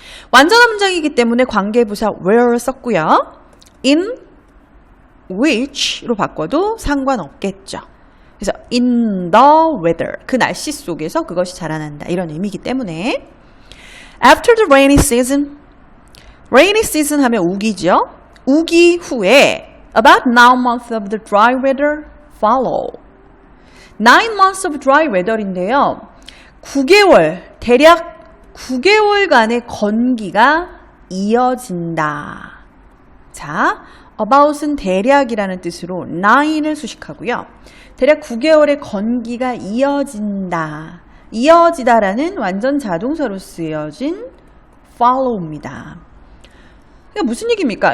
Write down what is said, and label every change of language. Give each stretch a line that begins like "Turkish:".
Korean: 완전한 문장이기 때문에 관계부사 where를 썼고요.
English: in which
Korean: 로 바꿔도 상관없겠죠. 그래서
English: in the weather
Korean: 그 날씨 속에서 그것이 자라난다 이런 의미이기 때문에
English: after the rainy season
Korean: 하면 우기죠. 우기 후에
English: about 9 months of the dry weather follow 9 months of dry weather인데요.
Korean: 9개월, 대략 9개월간의 건기가 이어진다. 자, about은 대략이라는 뜻으로 9을 수식하고요. 대략 9개월의 건기가 이어진다. 이어지다라는 완전 자동사로 쓰여진 follow입니다. 그러니까 무슨 얘기입니까?